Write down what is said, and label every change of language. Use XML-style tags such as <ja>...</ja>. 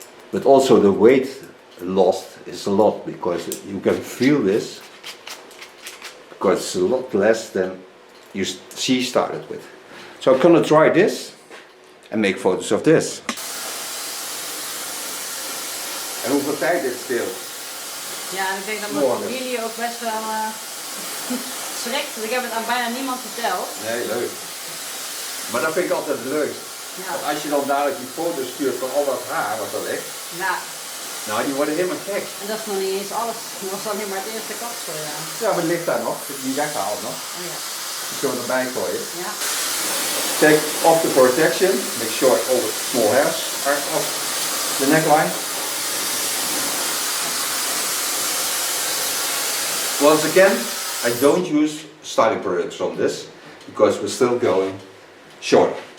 <en>But also the weight lost is a lot because you can feel this, because it's a lot less than she started with. So I'm gonna try this and make photos of this.</en> <nl>En hoeveel tijd dit speelt? Ja, en ik denk dat mijn familie ook best wel schrikt. Ik heb het aan bijna niemand verteld. Nee, leuk. Maar dat vind ik altijd leuk. Ja. Want als je dan dadelijk die foto's stuurt van al dat haar wat er ligt, Ja. nou die worden helemaal gek. En dat is nog niet eens alles. Dat was alleen maar het eerste kapsel, ja. Ja, maar het ligt daar nog. Het is niet weggehaald nog. Oh, ja. Die kunnen we erbij gooien. Ja.</nl> <en>Take off the protection. Make sure all the small hairs are off the neckline. Once again, I don't use styling products on this because we're still going short.</en>